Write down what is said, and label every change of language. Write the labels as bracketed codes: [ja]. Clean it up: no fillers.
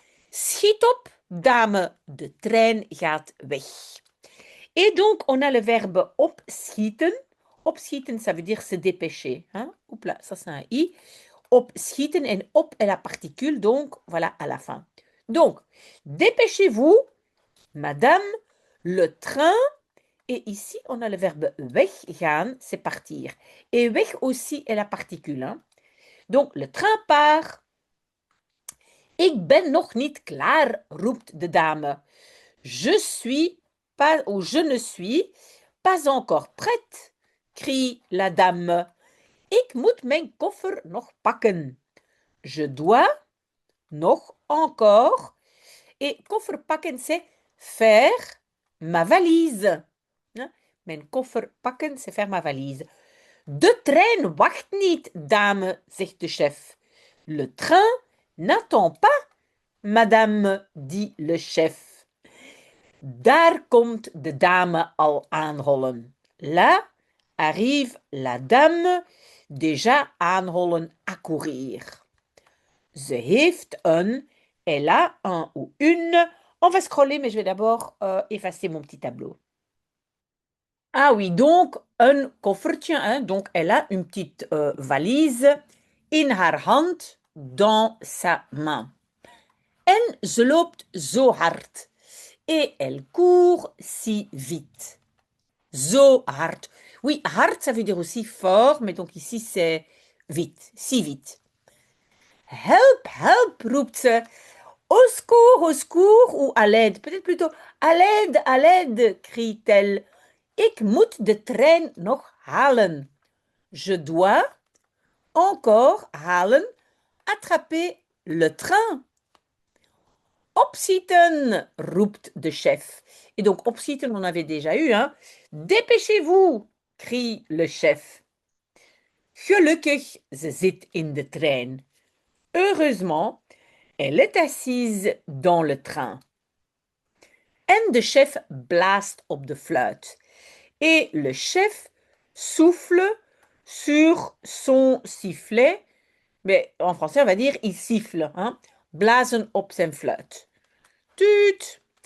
[nl] Schiet op, dame, de trein gaat weg. [fr] Et donc, on a le verbe opschieten. Opschieten, ça veut dire se dépêcher. Hein? Oups là, ça c'est un i. Opschieten en op est la particule, donc voilà à la fin. Donc, dépêchez-vous, madame, le train. Et ici, on a le verbe weggaan, c'est partir. Et weg aussi est la particule. Hein? Donc, le train part. [nl] Ik ben nog niet klaar, roept de dame. [fr] Je suis pas, ou je ne suis pas encore prête, crie la dame. [nl] Ik moet mijn koffer nog pakken. [fr] Je dois nog encore. Et koffer pakken, c'est faire ma valise. Mijn koffer pakken, c'est faire ma valise. [nl] De trein wacht niet, dame, zegt de chef. [fr] Le train n'attend pas, madame, dit le chef. [nl] Daar komt de dame al aanhollen. [fr] Là arrive la dame, déjà aanhollen à courir. [nl] Ze heeft een, [fr] elle a un ou une. On va scroller, mais je vais d'abord effacer mon petit tableau. Ah oui, donc un koffertje, hein, donc elle a une petite valise [nl] in haar hand, [fr] dans sa main. [nl] En ze loopt zo hard. [fr] Et elle court si vite. Zo hard. Oui, hard, ça veut dire aussi fort, mais donc ici c'est vite, si vite. [nl] Help, help, roept ze. [fr] Au secours ou à l'aide. Peut-être plutôt à l'aide, crie-t-elle. [nl] Ik moet de trein nog halen. [fr] Je dois encore halen, attraper le train. [nl] Opzitten, roept de chef. [fr] Et donc, opzitten, on avait déjà eu, hein. Dépêchez-vous, crie le chef. [nl] Gelukkig, ze zit in de trein. [fr] Heureusement, elle est assise dans le train. [nl] En de chef blaast op de fluit. [fr] Et le chef souffle sur son sifflet. Mais en français, on va dire il siffle. Hein? [nl] Blazen op zijn fluit. [fr] Tuut!